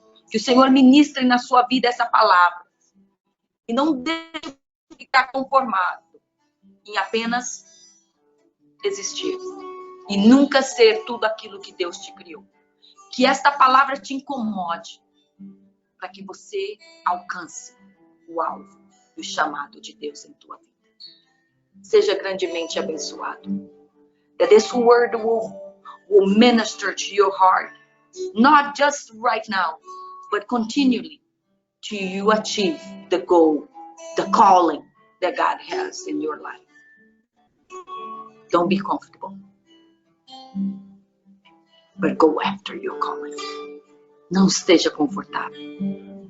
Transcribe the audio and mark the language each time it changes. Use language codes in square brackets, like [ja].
[pt] Que o Senhor ministre na sua vida essa palavra. E não deixe ficar conformado em apenas existir. E nunca ser tudo aquilo que Deus te criou. Que esta palavra te incomode. Para que você alcance o alvo do chamado de Deus em tua vida. Seja grandemente abençoado. [en] That this word will minister to your heart. Not just right now. But continually to you achieve the goal, the calling that God has in your life. Don't be comfortable, but go after your calling. [pt] Não esteja confortável.